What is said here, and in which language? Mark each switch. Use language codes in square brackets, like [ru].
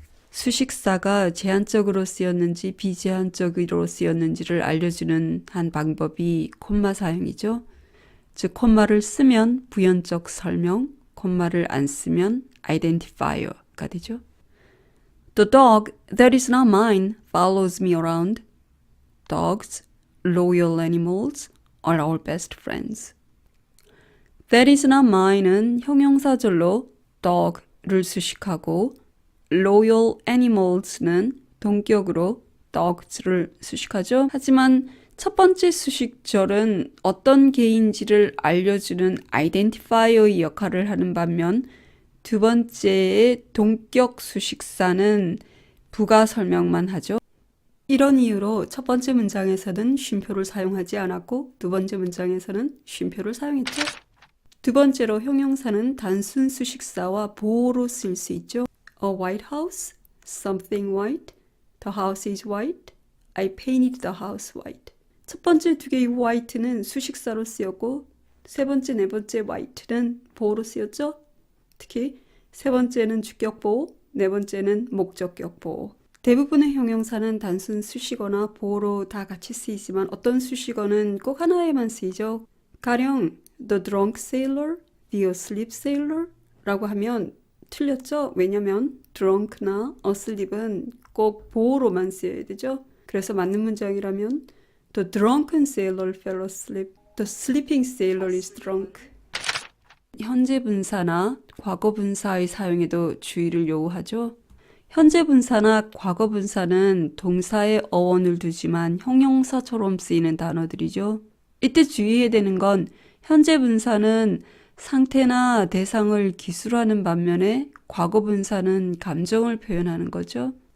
[ko] 수식사가 제한적으로 쓰였는지 비제한적으로 쓰였는지를 알려주는 한 방법이 콤마 사용이죠. 즉 콤마를 쓰면 부연적 설명, 콤마를 안 쓰면 identifier가 되죠. [en] The dog that is not mine follows me around. Dogs, loyal animals, are our best friends. That is not mine [ko] 은 형용사절로 dog를 수식하고 loyal animals는 동격으로 dogs를 수식하죠. 하지만 첫 번째 수식절은 어떤 개인지를 알려주는 identifier의 역할을 하는 반면 두 번째의 동격 수식사는 부가 설명만 하죠. 이런 이유로 첫 번째 문장에서는 쉼표를 사용하지 않았고 두 번째 문장에서는 쉼표를 사용했죠. 두 번째로 형용사는 단순 수식사와 보어로 쓸 수 있죠. [en] A white house, something white, the house is white, I painted the house white. [ko] 첫 번째 두 개의 white는 수식사로 쓰였고 세 번째, 네 번째 white는 보어로 쓰였죠. 특히 세 번째는 주격보호, 네 번째는 목적격보호. 대부분의 형용사는 단순 수식어나 보어로 다 같이 쓰이지만 어떤 수식어는 꼭 하나에만 쓰이죠. 가령 [en] the drunk sailor, the asleep sailor [ko] 라고 하면 틀렸죠. 왜냐면 drunk나 asleep은 꼭 보어로만 쓰여야 되죠. 그래서 맞는 문장이라면 [en] the drunken sailor fell asleep, the sleeping sailor is drunk. [ko] 현재 분사나 과거 분사의 사용에도 주의를 요구하죠. 현재 분사나 과거 분사는 동사에 어원을 두지만 형용사처럼 쓰이는 단어들이죠. 이때 주의해야 되는 건 현재 분사는 상태나 대상을 기술하는 반면에 과거 분사는 감정을 표현하는 거죠.